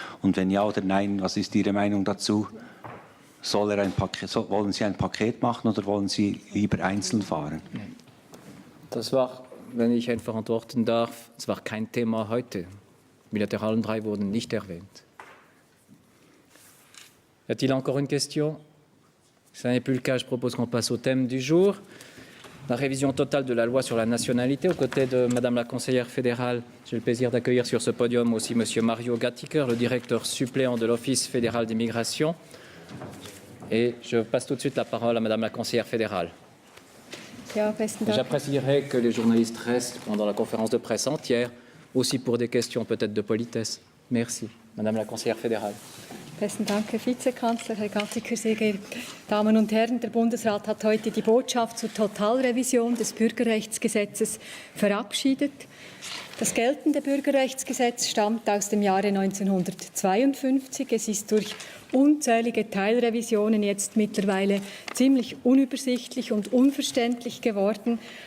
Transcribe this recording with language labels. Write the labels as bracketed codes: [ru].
[de] Und wenn ja oder nein, was ist Ihre Meinung dazu? Wollen Sie ein Paket machen oder wollen Sie lieber einzeln fahren? Das war, wenn ich einfach antworten darf, es war kein Thema heute. Bilateralen 3 wurden nicht erwähnt. [fr] Y a-t-il encore une question? Si ce n'est plus le cas, je propose qu'on passe au thème du jour. La révision totale de la loi sur la nationalité. Aux côtés de Madame la conseillère fédérale, j'ai le plaisir d'accueillir sur ce podium aussi Monsieur Mario Gattiker, le directeur suppléant de l'Office fédéral d'immigration. Et je passe tout de suite la parole à Madame la conseillère fédérale. [de] Ja, besten Dank. [fr] J'apprécierais que les journalistes restent pendant la conférence de presse entière, aussi pour des questions peut-être de politesse. Merci. Madame la conseillère fédérale. [de] Besten Dank, Herr Vizekanzler, Herr Gattiker, sehr geehrte Damen und Herren. Der Bundesrat hat heute die Botschaft zur Totalrevision des Bürgerrechtsgesetzes verabschiedet. Das geltende Bürgerrechtsgesetz stammt aus dem Jahre 1952. Es ist durch unzählige Teilrevisionen jetzt mittlerweile ziemlich unübersichtlich und unverständlich geworden.